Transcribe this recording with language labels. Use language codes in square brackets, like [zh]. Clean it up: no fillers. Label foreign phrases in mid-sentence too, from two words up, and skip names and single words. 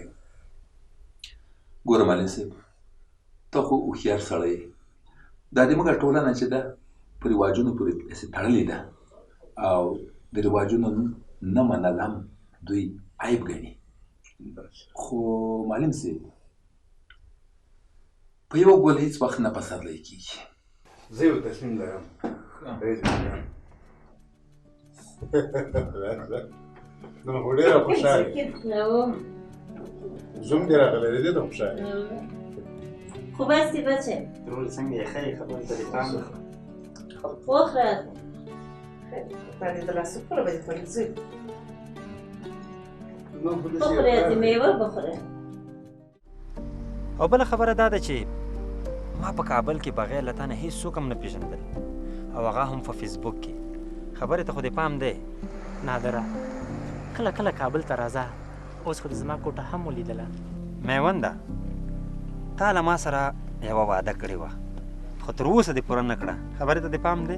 [ps] ګوره معلم صاحب ته خو هوښیار سړی یې دا د موږ ټولنه چې ده په رواجونو پورې داسې تړلې ده او د رواجونو نه منل هم دوی عیب ګڼي خو معلم صاحب په یو ګل هېڅ وخت نه پسرلی کېږي زه یو تصمیم لرم نو خو ډېره خوشحاله زوم دې راغلی دی ته خوشحاله [fa] خوب هستی بچه؟ [ps] ترور څنګه یې ښه یې خبرې ته دې پام [fa] بخوره برای دلسو پره باید خوری زود بخوره از میوه بخوره [ps] او بله خبره دا ده چې ما په کابل کې بغیر له تا نه هېڅ څوک هم نه پېژندل او هغه هم په فیسبوک کې خبرې ته خو دې پام دی نادره کله کله کابل ته راځه اوس خو د زما کوټه هم ولیدله میونده تا له ما سره یوه وعده کړې وه خو تر اوسه دې پوره نه کړه خبرې ته دې پام دی